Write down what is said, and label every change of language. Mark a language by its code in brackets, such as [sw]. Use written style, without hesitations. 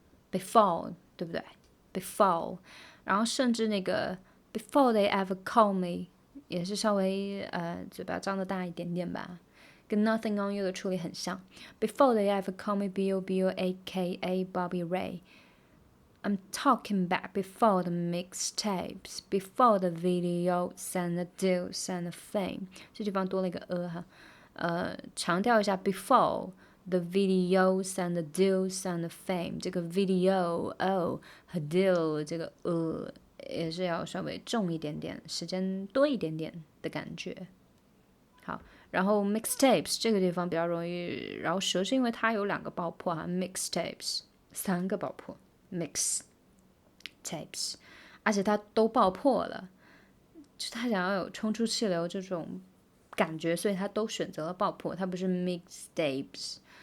[en] Before [zh] 对不对 [en] ？Before， [zh] 然后甚至那个 [en] Before they ever call me。 [zh] 也是稍微嘴巴张得大一点点吧，跟 Nothing on You 的处理很像。 [en] Before they ever call me B.O.B, aka Bobby Ray, I'm talking back before the mixtapes, before the videos and the deals and the fame。 [zh] 这地方多了一个哈，强调一下 [en] before the videos and the deals and the fame。 [zh] 这个 video 和 deal 这个也是要稍微重一点点，时间多一点点的感觉。好，然后 mixtapes 这个地方比较容易饶舌，是因为它有2个爆破哈 ，mixtapes 3个爆破 mixtapes， 而且它都爆破了，就他想要有冲出气流这种感觉，所以他都选择了爆破，它不是 mixtapes。